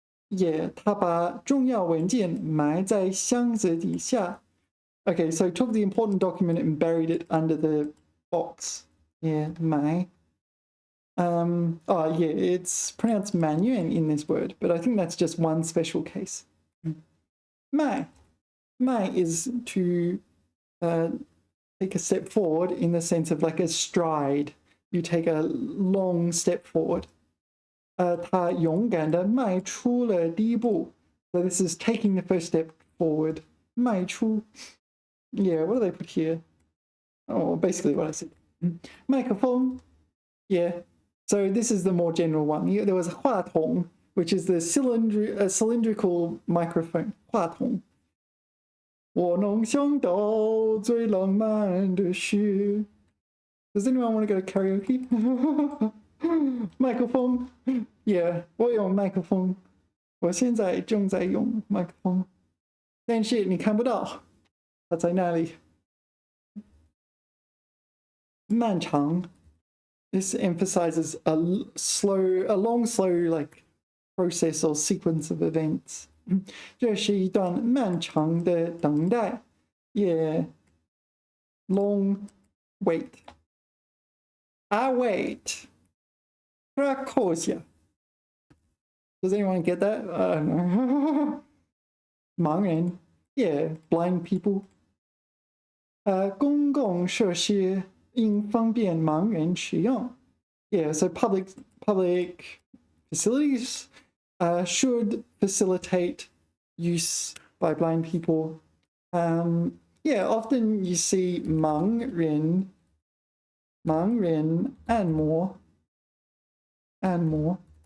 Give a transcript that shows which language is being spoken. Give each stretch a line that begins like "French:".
Chinese: Yeah, 他把重要文件埋在箱子底下.
English: Okay, so took the important document and buried it under the box. Yeah, mai. Oh yeah, it's pronounced Mandarin in this word, but I think that's just one special case. Mai is to take a step forward in the sense of like a stride. You take a long step forward.
Chinese: 他勇敢地迈出了第一步.
English: So this is taking the first step forward.
Chinese: 迈出.
English: Yeah, what do they put here? Oh, basically what I said. Microphone. Yeah. So this is the more general one. There was 话筒, which is the cylindrical microphone.
Chinese: 话筒.我能想到最浪漫的事.
English: Does anyone want to go to karaoke? Microphone.
Chinese: Yeah, 我用 microphone. 我现在正在用 microphone. 但是你看不到，它在那里。漫长.
English: This emphasizes a long, slow, like process or sequence of events.
Chinese: 这是一段漫长的等待.Yeah.
English: Long wait. I wait. Krakosia. Does anyone get that? I don't know. 盲人.Yeah, blind people.
Chinese: 公共设施应方便盲人使用.
English: Yeah, so public facilities should facilitate use by blind people. Yeah, often you see
Chinese: 盲人按摩.